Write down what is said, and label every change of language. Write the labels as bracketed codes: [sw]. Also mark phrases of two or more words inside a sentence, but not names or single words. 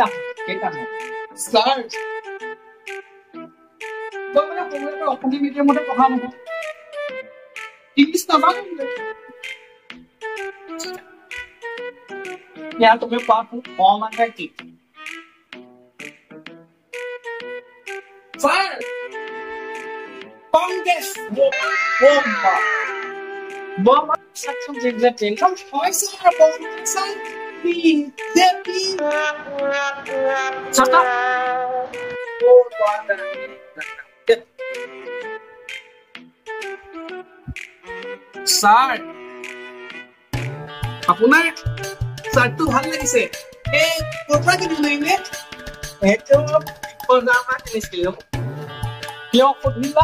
[as] স্যার তো মানে কোনোবা অসমীয়া মিডিয়ামতে পঢ়া নহয় ইংলিছ নাজানো এতিয়া তুমি কোৱাচোন মানে কি স্যার কংগ্রেস [en] bomba section exactly [as] হয় স্যার কংগ্রেস বিজেপি [en] shut up [as] স্যার আপোনাৰ চাৰ্টটো ভাল লাগিছে এই কথা কি দিলে এইটো পজামা কিনিছিলো কিয় সুধিলা